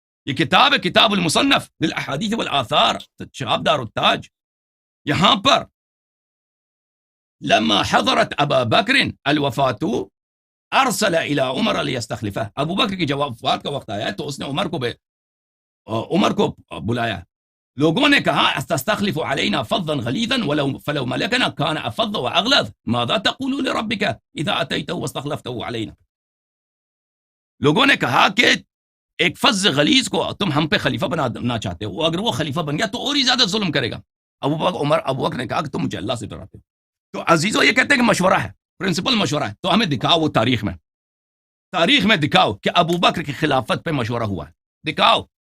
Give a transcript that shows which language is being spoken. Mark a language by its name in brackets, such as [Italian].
[Urdu] یہ کتاب ہے، کتاب المصنف للاحادیث والآثار، شہاب دار التاج. یہاں پر [Arabic] لما حضرت ابا بکر الوفاة ارسل الى عمر لیستخلفہ. [Urdu] ابو بکر کی جب وفات کا وقت آیا تو اس نے عمر کو بلایا. لوگوں نے کہا [Arabic] استخلف علینا فظا غلیظا فلو ملکنا كان افظ واغلظ ماذا تقول لربك اذا اتيته واستخلفته علينا. [Urdu] لوگوں نے کہا کہ ایک فظ غلیظ کو تم ہم پہ خلیفہ بنانا چاہتے ہو، اگر وہ خلیفہ بن گیا تو اور ہی زیادہ ظلم کرے گا. ابو بکر نے کہا کہ تم مجھے اللہ سے ڈراتے ہو. تو عزیزو یہ کہتے ہیں کہ مشورہ ہے، پرنسپل مشورہ ہے، تو ہمیں دکھاؤ وہ تاریخ میں دکھاؤ کہ ابو بکر کی خلافت پہ مشورہ ہوا ہے. دکھاؤ.